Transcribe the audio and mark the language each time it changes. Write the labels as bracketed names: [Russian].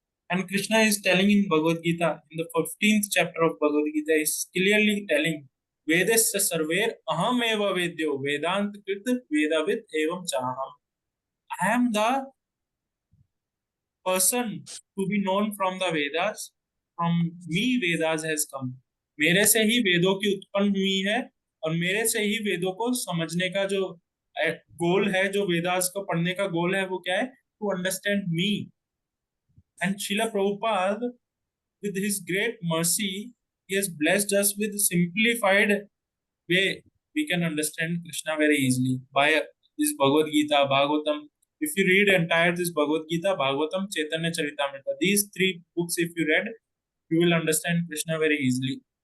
[English] And Krishna is telling in Bhagavad Gita, in the 15th chapter of Bhagavad Gita, is clearly telling, [Sanskrit] Vedasya sarver aham eva vedyo vedant krit vedavid evam chaham. [English] I am the person to be known from the Vedas. From me Vedas has come. [Hindi] मेरे से ही वेदों की उत्पन्न हुई है, और मेरे से ही वेदों को समझने का जो गोल है, जो वेदास को पढ़ने का गोल है, वो क्या है? [English] To understand me. And Srila Prabhupada, with his great mercy, he has blessed us with simplified way we can understand Krishna very easily by this Bhagavad Gita, Bhagavatam. If you read entire this Bhagavad Gita, Bhagavatam, Chaitanya Charitamrita, these three books if you read, you will understand Krishna very easily.